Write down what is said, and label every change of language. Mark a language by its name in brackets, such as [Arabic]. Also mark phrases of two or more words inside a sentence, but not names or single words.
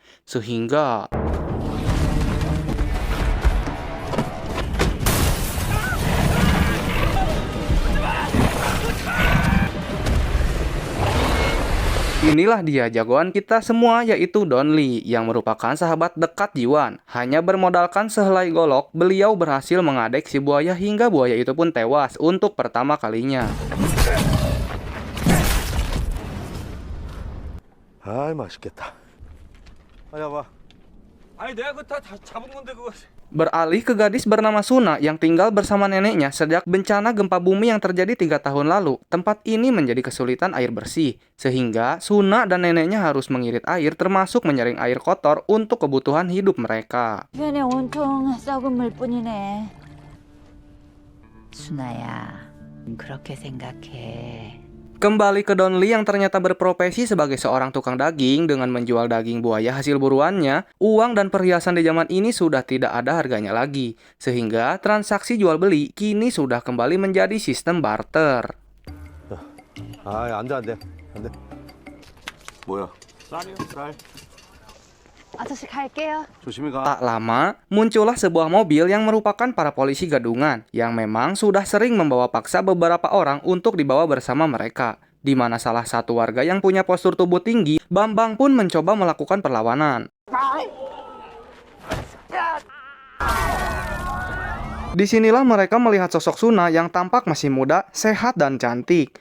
[Indonesian] Sehingga inilah dia jagoan kita semua, yaitu Donli, yang merupakan sahabat dekat Jiwan. Hanya bermodalkan sehelai golok, beliau berhasil mengadek si buaya hingga buaya itu pun tewas untuk pertama kalinya. [Korean] 아이 맛있겠다. 아야 봐. 아니 내가 그거 다 잡은 건데 그거. [Indonesian] Beralih ke gadis bernama Suna yang tinggal bersama neneknya sejak bencana gempa bumi yang terjadi 3 tahun lalu. Tempat ini menjadi kesulitan air bersih, sehingga Suna dan neneknya harus mengirit air termasuk menyaring air kotor untuk kebutuhan hidup mereka. [Korean] 주변에 온통 썩은 물뿐이네. 순아야, 그렇게 생각해. [Indonesian] Kembali ke Donli yang ternyata berprofesi sebagai seorang tukang daging dengan menjual daging buaya hasil buruannya, uang dan perhiasan di zaman ini sudah tidak ada harganya lagi. Sehingga transaksi jual beli kini sudah kembali menjadi sistem barter. [Korean] 아, 안 돼, 안 돼. 안 돼. 뭐야? 쌀이요 쌀. 아저씨 갈게요. 조심히 가. [Indonesian] Tak lama, muncullah sebuah mobil yang merupakan para polisi gadungan yang memang sudah sering membawa paksa beberapa orang untuk dibawa bersama mereka. Di mana salah satu warga yang punya postur tubuh tinggi, Bambang pun mencoba melakukan perlawanan. Disinilah mereka melihat sosok Suna yang tampak masih muda, sehat dan cantik.